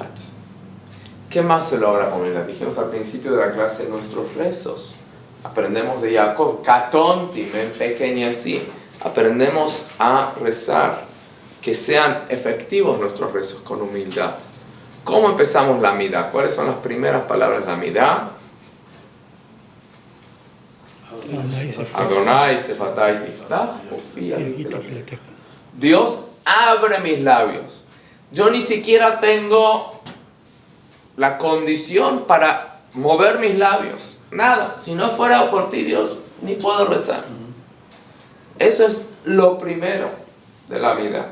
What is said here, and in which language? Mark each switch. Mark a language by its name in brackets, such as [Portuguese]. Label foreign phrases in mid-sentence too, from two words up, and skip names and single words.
[Spanish] ¿Qué más se logra con humildad? Dijimos al principio de la clase nuestros rezos. Aprendemos de Jacob, Katonti, me empequeñecí. Aprendemos a rezar, que sean efectivos nuestros rezos con humildad. ¿Cómo empezamos la midá? ¿Cuáles son las primeras palabras de la midá? [Hebrew] אדני שפתי תפתח ופי עליטח. [Spanish] Dios abre mis labios. Yo ni siquiera tengo la condición para mover mis labios. Nada. Si no fuera por ti, Dios, ni puedo rezar. Eso es lo primero de la vida.